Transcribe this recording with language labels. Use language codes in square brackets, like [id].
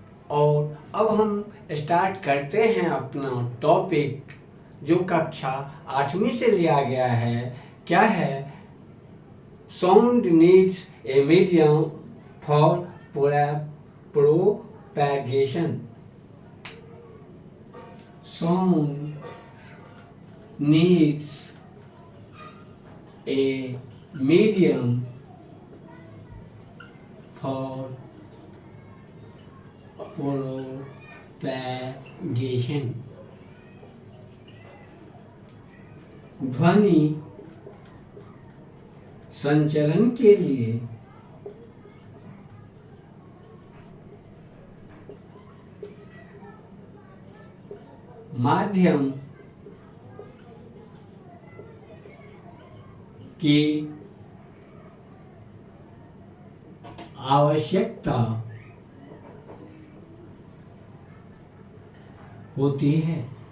[hi] और अब हम स्टार्ट करते हैं अपना टॉपिक, जो कक्षा 8वीं से लिया गया है। क्या है? [en] Sound needs a medium for propagation. Sound needs a medium for propagation. [hi] ध्वनि संचरण के लिए माध्यम की आवश्यकता होती है।